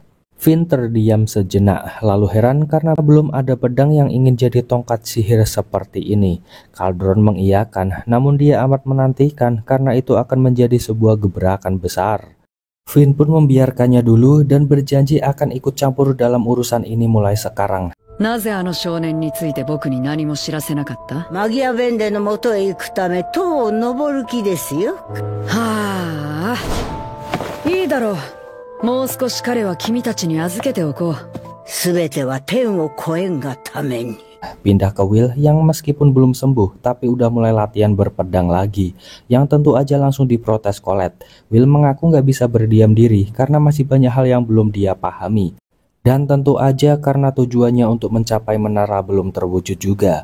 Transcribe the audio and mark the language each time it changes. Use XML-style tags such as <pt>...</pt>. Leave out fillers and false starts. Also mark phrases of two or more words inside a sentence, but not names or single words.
<id>Finn terdiam sejenak, lalu heran karena belum ada pedang yang ingin jadi tongkat sihir seperti ini. Cauldron mengiyakan, namun dia amat menantikan karena itu akan menjadi sebuah gebrakan besar. Finn pun membiarkannya dulu dan berjanji akan ikut campur dalam urusan ini mulai sekarang.</id> <ja>なぜあの少年について僕に何も知らせなかった？マギアベンデの元へ行くため塔を登る気ですよ。はあ、いいだろう。もう少し彼は君たちに預けておこう。すべては天を超えんがために。</ja> <id>Pindah ke Will yang meskipun belum sembuh tapi udah mulai latihan berpedang lagi, yang tentu aja langsung diprotes Colette. Will mengaku nggak bisa berdiam diri karena masih banyak hal yang belum dia pahami. Dan tentu aja karena tujuannya untuk mencapai menara belum terwujud juga.</id>